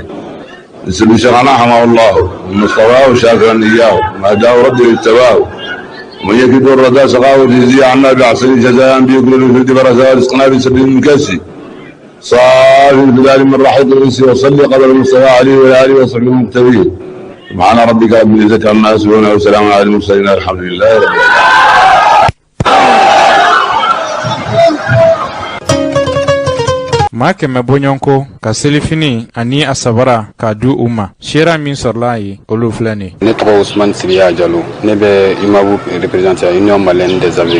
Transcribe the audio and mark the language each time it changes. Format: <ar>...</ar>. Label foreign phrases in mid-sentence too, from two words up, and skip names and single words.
<ar>نسأل شيخنا حماه الله ومصطفاه وشاكرا اياه ما داه ربي اتباه ومن يكد الرداء سقاه وجزي عنا بعصر جزاء بيقول في الدبرزاء رزقنا بسبيل المكسي صافي البلاد من رحيق الانس وصلي قدر المصطفى عليه واله وصحبه المقتدين. سبحان ربك رب العزه عما يصفون وسلام على المرسلين الحمد لله رب العالمين.</ar> <bm>maa kɛmɛ bɔɲɔnko ka selifini ani a sabara k'a du u ma sera min sɔrɔla ye olu filɛ nin. ne tɔgɔ Ousmane Sibiya Jalo, ne bɛ imabu représenté Union Malienne des Amis.</bm>